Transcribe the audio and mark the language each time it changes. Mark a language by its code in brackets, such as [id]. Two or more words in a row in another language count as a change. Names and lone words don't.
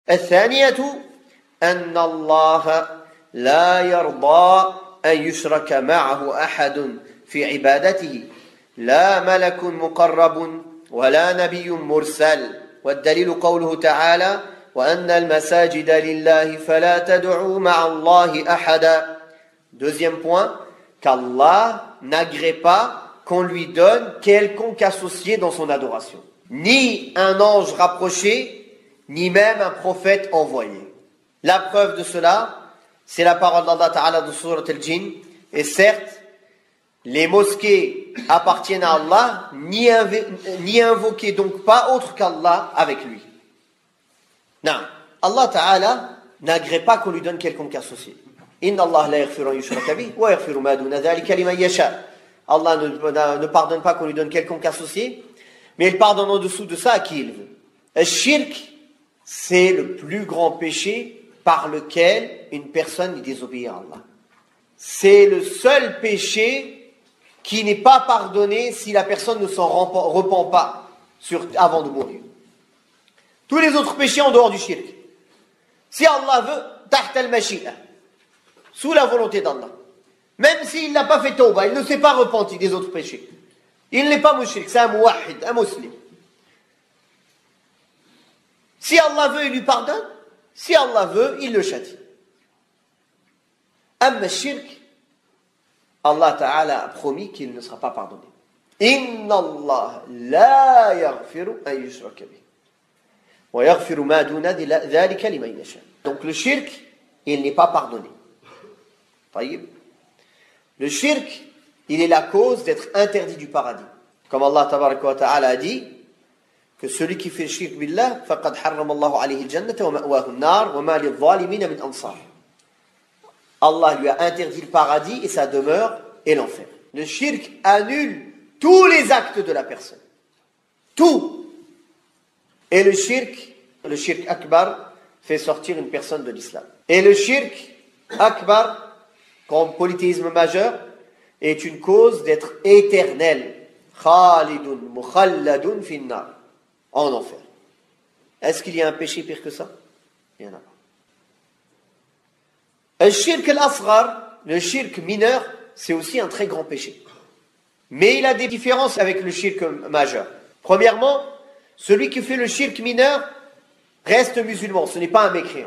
[ar] الثانية أن الله لا يرضى أن يشرك معه أحد في عبادته لا ملك مقرب ولا نبي مرسل والدليل قوله تعالى وأن المساجد لله فلا تدعوا مع الله أحدا. [fr] Deuxième point, qu'Allah n'agrée pas qu'on lui donne quelconque associé dans son adoration. Ni un ange rapproché, ni même un prophète envoyé. La preuve de cela, c'est la parole d'Allah Ta'ala de Surat al-Jinn. Et certes, les mosquées appartiennent à Allah, n'y invoquez donc pas autre qu'Allah avec lui. Non, Allah Ta'ala n'agrée pas qu'on lui donne quelconque associé. [ar] إن الله لا يغفر أن يشرك به ويغفر ما دون ذلك لمن يشاء. [fr] Allah ne pardonne pas qu'on lui donne quelconque associé, mais il pardonne en dessous de ça à qui il veut. Le shirk, c'est le plus grand péché par lequel une personne désobéit à Allah. C'est le seul péché qui n'est pas pardonné si la personne ne s'en repent pas avant de mourir. Tous les autres péchés en dehors du shirk. Si Allah veut, [ar] تحت المشيئة, [fr] sous la volonté d'Allah. Même s'il n'a pas fait tawbah, il ne s'est pas repenti des autres péchés. Il n'est pas mushrik, c'est un muwahhid, un musulman. Si Allah veut, il lui pardonne. Si Allah veut, il le châtie. [ar] أما شرك, [fr] Allah Ta'ala a promis qu'il ne sera pas pardonné. [ar] إن الله لا يغفر أن يشرك به ويغفر ما دون ذلك لمن يشاء. [fr] Donc le shirk, il n'est pas pardonné. Le shirk, il est la cause d'être interdit du paradis. [ar] Comme Allah تبارك وتعالى [fr] a dit que celui qui fait le shirk [ar] بالله فقد حرم الله عليه الجنة ومأواه النار وما للظالمين من أنصار. [fr] Allah lui a interdit le paradis et sa demeure est l'enfer. Le shirk annule tous les actes de la personne. Tout. Et le [ar] شرك أكبر, [fr] fait sortir une personne de l'islam. Et le [ar] شرك أكبر, [fr] comme polythéisme majeur, est une cause d'être éternel. [ar] خالدون مخلدون في النار. [fr] En enfer. Est-ce qu'il y a un péché pire que ça? Il n'y en a pas. Le [ar] الشرك الأصغر, [fr] le shirk mineur, c'est aussi un très grand péché. Mais il a des différences avec le shirk majeur. Premièrement, celui qui fait le shirk mineur reste musulman, ce n'est pas un mécréant.